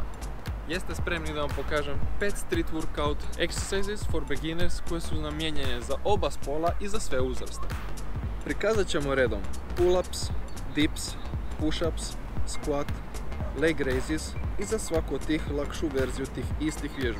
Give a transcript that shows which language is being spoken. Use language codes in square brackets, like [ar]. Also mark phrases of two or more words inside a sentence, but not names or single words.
[hr] Jeste spremni da vam pokažem 5 [en] street workout exercises for beginners [hr] koje su namijenjene za oba spola i za sve uzraste. Prikazat ćemo redom [en] pull-ups, dips, push-ups, squat, leg raises [hr] i za svaku od tih lakšu verziju tih istih vježbi.